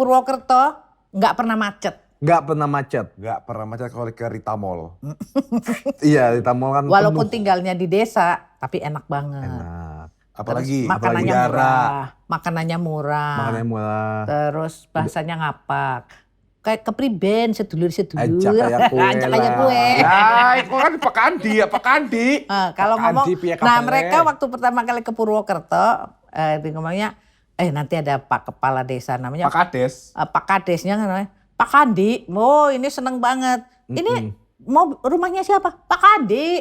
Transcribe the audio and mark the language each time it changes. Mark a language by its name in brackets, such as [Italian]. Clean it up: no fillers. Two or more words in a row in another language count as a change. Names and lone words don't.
[Indonesian] di Purwokerto, nggak pernah macet. Nggak pernah macet. Gak pernah macet kalau ke Rita Mall. Iya, di Tamol kan Walaupun penuh. tinggalnya di desa, tapi enak banget. Enak. Apalagi Makanannya apalagi murah, makanannya murah. Makanannya murah. Terus bahasanya ngapak. Kayak [Javanese] kepriben, sedulur-sedulur. [Indonesian] Ajak kayak kue Ajak kayak lah. kue. Ya, itu kan Pak Kandi ya, Pak Kandi. Kalau Makan ngomong, di pihak nah kapalnya. mereka waktu pertama kali ke Purwokerto, dia ngomongnya, nanti ada Pak Kepala Desa namanya, Pak Kades. Pak Kadesnya namanya, Pak Kandi. Oh ini seneng banget. Ini mau rumahnya siapa? Pak Kandi.